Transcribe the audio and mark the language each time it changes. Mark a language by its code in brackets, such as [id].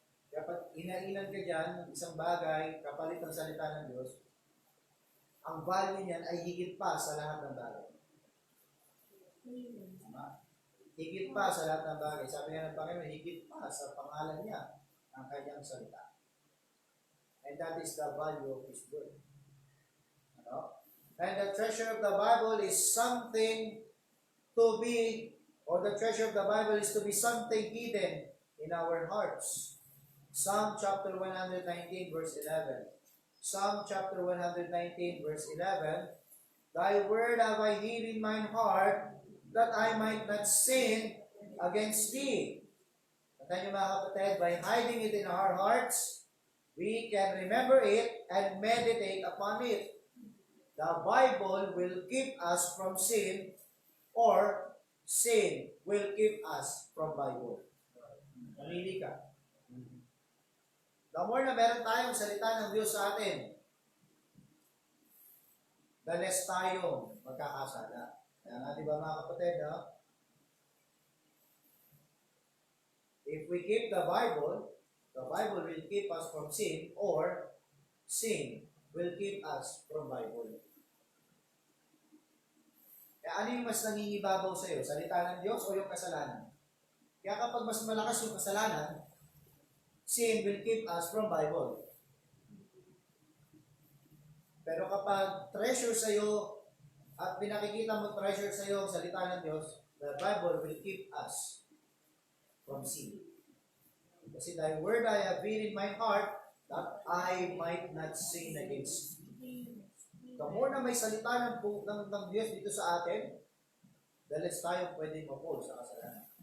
[tl] Kapag inailan ka dyan ng isang bagay, kapalit ng salita ng Diyos, ang value niyan ay higit pa sa lahat ng bagay. Higit pa sa lahat ng bagay. Sabi nga ng Panginoon, higit pa sa pangalan niya ang kanyang salita. [en] And that is the value of His Word. And the treasure of the Bible is something to be, or the treasure of the Bible is to be something hidden in our hearts. Psalm chapter 119, verse 11. Psalm chapter 119, verse 11. Thy word have I hid in mine heart, that I might not sin against thee. [tl] Tandaan niyo mga kapatid, [en] by hiding it in our hearts, we can remember it and meditate upon it. The Bible will keep us from sin, or sin will keep us from Bible. [tl] Namili ka. [en] The more [tl] na meron tayong salita ng Diyos sa atin, [en] the less [tl] tayong magkakasala. Kaya nga, di ba mga kapatid, no? [en] If we keep the Bible will keep us from sin, or sin will keep us from Bible. [tl] Kaya ano yung mas nangingibabaw sa iyo? Salita ng Diyos o yung kasalanan? Kaya kapag mas malakas yung kasalanan, [en] sin will keep us from Bible. [tl] Pero kapag treasure sa iyo at pinakikita mo treasure sa iyo ang salita ng Diyos, [en] the Bible will keep us from sin. [tl] Kasi [en] thy word I have hid in my heart, that I might not sin against thee. The more [tl] na may salita ng Diyos dito sa atin, [en] the less [tl] tayo pwede ma-fall sa kasalanan.